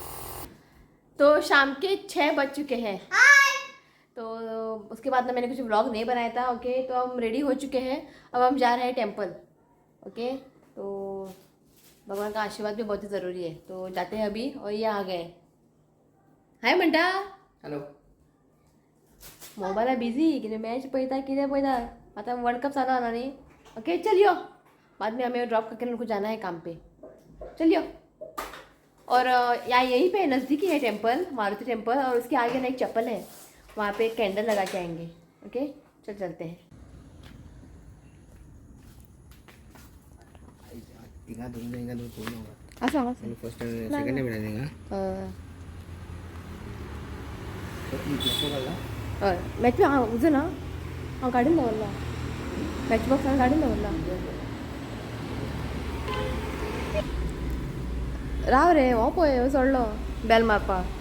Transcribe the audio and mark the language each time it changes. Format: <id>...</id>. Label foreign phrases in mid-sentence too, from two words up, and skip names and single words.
<hi>तो शाम के 6 बज चुके हैं. तो उसके बाद ना मैंने कुछ व्लॉग नहीं बनाया था. ओके तो हम रेडी हो चुके हैं. अब हम जा रहे हैं टेम्पल. ओके तो भगवान का आशीर्वाद भी बहुत ही ज़रूरी है. तो जाते हैं अभी. और ये आ गए.</hi> <kok>हाय म्हणटा. हॅलो. मोबाईल बिझी कितें मॅच पळयता कितें पळयता. आता वर्ल्ड कप चालू आला नहीं.</kok> <hi>ओके चलियो बाद में हमें ड्रॉप करके उनको जाना है काम पे. चलियो. और यहाँ यहीं पे नज़दीक ही है टेम्पल मारुति टेम्पल. और उसके आगे ना एक चप्पल है वहाँ पे एक कैंडल लगा के आएंगे. ओके चलते हैं.</hi> <kok>असं</kok> <en>first second</en> <kok>मॅच हां उजं ना हांव काडून दवरला.</kok> <en>match box</en> <kok>हांवें काडून दवरला. राव रे हो पळय सोडलो बेल मारपाक.</kok>